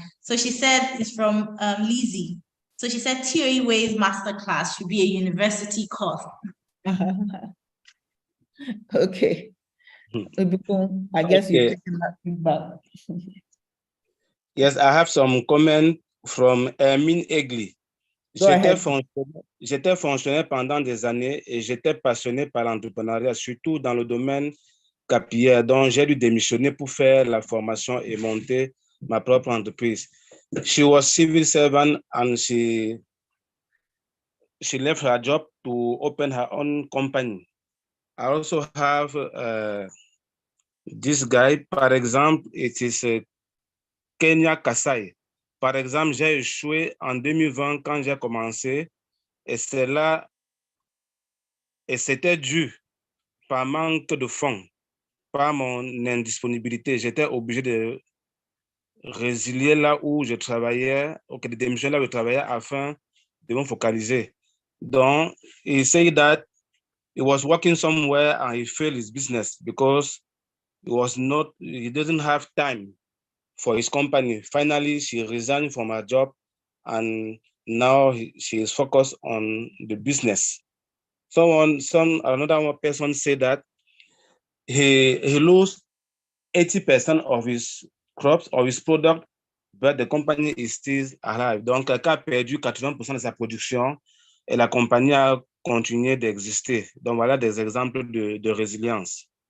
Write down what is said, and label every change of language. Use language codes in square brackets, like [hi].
[en] So she said it's from Lizzie. So she said Toe Way Masterclass should be a university course. Okay. I guess you've taken that feedback. Yes, I have some comment from Hermine Egli. [fr] J'étais fonctionnaire pendant des années et j'étais passionné par l'entrepreneuriat, surtout dans le domaine capillaire. Donc, j'ai dû démissionner pour faire la formation et monter ma propre entreprise. [en] She was civil servant and she left her job to open her own company. I also have this guy, [fr] par exemple, [en] it is Kenya Kasai. [fr] Par exemple, j'ai échoué en 2020 quand j'ai commencé et c'était dû par manque de fonds, par mon indisponibilité. J'étais obligé de résilier là où je travaillais, de démissionner là où je travaillais afin de me focaliser. [en] Donc, he said that he was working somewhere and he failed his business because he doesn't have time for his company. Finally, she resigned from her job and now she is focused on the business. Another person said that he lost 80% of his crops or his product, but the company is still alive. [fr] Donc, quelqu'un a perdu 80% de sa production et la compagnie a continué d'exister. Donc, voilà des exemples de résilience.